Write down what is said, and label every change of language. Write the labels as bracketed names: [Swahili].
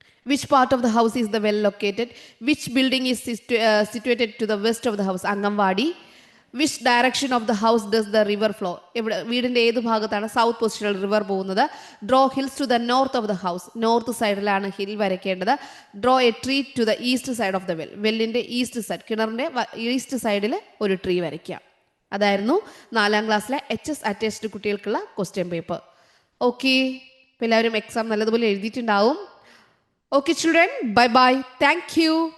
[English] Which part of the house is the well located? Which building is situated to the west of the house? Angamwadi. Which direction of the house does the river flow? [Malayalam] വീടിൻ്റെ ഏത് ഭാഗത്താണ് south പൊസിഷനിൽ river പോകുന്നത്? [English] Draw hills to the north of the house. [Malayalam] North സൈഡിലാണ് hill വരയ്ക്കേണ്ടത്. [English] Draw a tree to the east side of the well. [Malayalam] വെല്ലിൻ്റെ east side, കിണറിൻ്റെ east സൈഡിൽ ഒരു tree വരയ്ക്കുക. അതായിരുന്നു 4ാം ക്ലാസ്സിലെ HS അറ്റച്ച്ഡ് കുട്ടികൾക്കുള്ള ക്വസ്റ്റ്യൻ പേപ്പർ. ഓക്കെ. അപ്പോൾ എല്ലാവരും എക്സാം നല്ലതുപോലെ എഴുതിയിട്ടുണ്ടാവും. [English] Okay children, bye bye. Thank you.